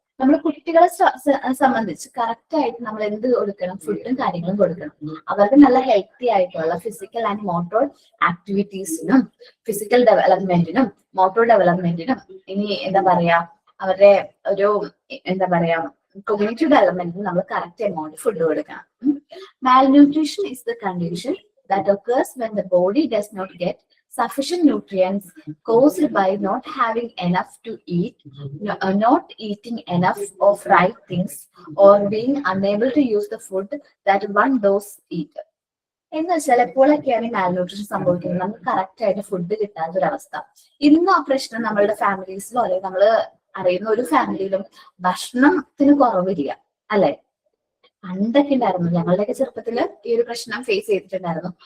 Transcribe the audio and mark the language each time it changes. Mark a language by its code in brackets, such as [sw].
[ml] നമ്മൾ കുട്ടികളെ സംബന്ധിച്ച് കറക്റ്റ് ആയിട്ട് നമ്മൾ എന്ത് കൊടുക്കണം, ഫുഡും കാര്യങ്ങളും കൊടുക്കണം. അവർക്ക് നല്ല ഹെൽത്തി ആയിട്ടുള്ള physical and motor ആക്ടിവിറ്റീസിനും physical ഡെവലപ്മെന്റിനും motor ഡെവലപ്മെന്റിനും ഇനി എന്താ പറയാ അവരുടെ ഒരു എന്താ പറയാ cognitive development നമ്മൾ കറക്റ്റ് എമൗണ്ട് ഫുഡ് കൊടുക്കണം. [en] Malnutrition is the condition that occurs when the body does not get sufficient nutrients caused by not having enough to eat, not eating enough of right things, or being unable to use the food that one does eat. [ml] എന്ന് വെച്ചാൽ എപ്പോഴൊക്കെയാണ് ഈ malnutrition സംഭവിക്കുന്നത്, നമുക്ക് correct ആയിട്ട് food കിട്ടാത്തൊരവസ്ഥ. ഇന്ന് ആ പ്രശ്നം നമ്മളുടെ ഫാമിലീസിലോ അല്ലെങ്കിൽ നമ്മൾ അറിയുന്ന ഒരു ഫാമിലിയിലും ഭക്ഷണത്തിന് കുറവില്ല അല്ലെ. പണ്ടൊക്കെ ഉണ്ടായിരുന്നു, ഞങ്ങളുടെയൊക്കെ ചെറുപ്പത്തില് ഈ ഒരു പ്രശ്നം ഫേസ് ചെയ്തിട്ടുണ്ടായിരുന്നു.